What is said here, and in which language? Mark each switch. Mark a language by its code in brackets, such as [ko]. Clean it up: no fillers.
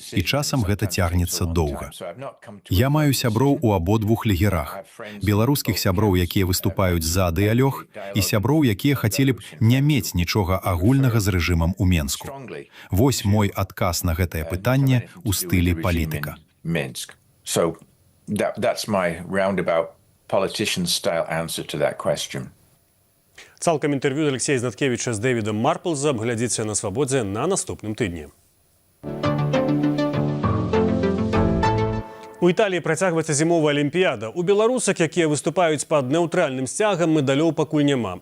[be] І часам гэта цягнецца доўга. Я маю сяброў у абодвух лагерах. Беларускіх сяброў, якія выступаюць за дыялог, і сяброў, якія хацелі б не мець нічога агульнага з рэжымам у Менску. Вось мой адказ на гэтае пытанне ў стылі палітыка. [en] So that's my roundabout politician style answer to that question. [be] Цалкам інтэрв'ю Алексея Знаткевіча з Дэвідам Марплзам глядзіце на Свабодзе на наступным тыдні. У Італіі працягваецца зімовая алімпіяда. У беларусак, якія выступаюць пад неўтральным сцягам, медалёў пакуль няма.